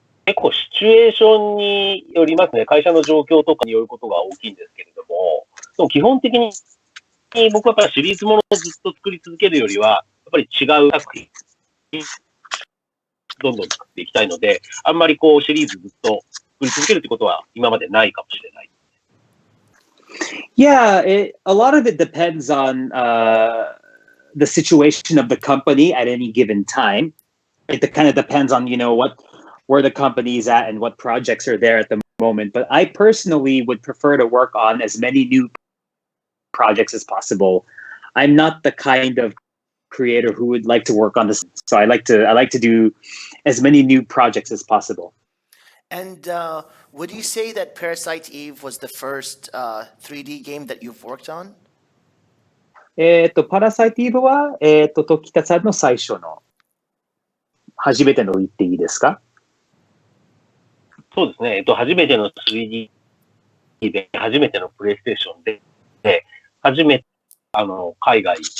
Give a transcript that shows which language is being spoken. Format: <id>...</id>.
<ja>結構シチュエーションによりますね。会社の状況とかによることが大きいんですけれども、でも基本的に僕はやっぱりシリーズものをずっと作り続けるよりは、やっぱり違う作品、どんどん作っていきたいので、あんまりこうシリーズずっと作り続けるってことは今までないかもしれない。</ja> <en>Yeah, a lot of it depends on the situation of the company at any given time. It kind of depends on, where the company is at and what projects are there at the moment. But I personally would prefer to work on as many new projects as possible. I'm not the kind of creator who would like to work on this. So I like to do as many new projects as possible. And would you say that Parasite Eve was the first 3D game that you've worked on?</en> <ja>パラサイティーブは、時田さんの最初の、初めての言っていいですか？そうですね。初めての 3D で、初めてのプレイステーションで、初めて、海外、</ja>